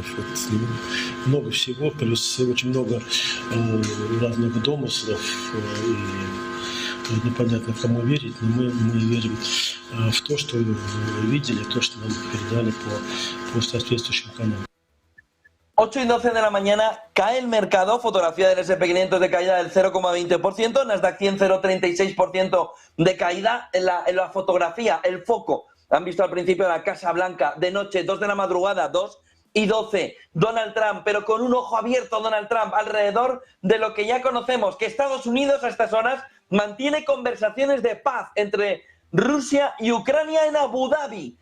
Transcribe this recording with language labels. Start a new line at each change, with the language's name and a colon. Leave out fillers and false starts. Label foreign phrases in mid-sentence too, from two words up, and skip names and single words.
Russian: Вот, много всего, плюс очень много разных домыслов. И непонятно, кому верить, но мы верим в то, что видели, то, что нам передали по соответствующим каналам.
Spanish: 8:12 de la mañana, cae el mercado, fotografía del S&P 500 de caída del 0,20%, Nasdaq 100 0,36% de caída en la fotografía, el foco. Han visto al principio de la Casa Blanca, de noche, 2 de la madrugada, 2:12, Donald Trump, pero con un ojo abierto Donald Trump, alrededor de lo que ya conocemos, que Estados Unidos a estas horas mantiene conversaciones de paz entre Rusia y Ucrania en Abu Dhabi.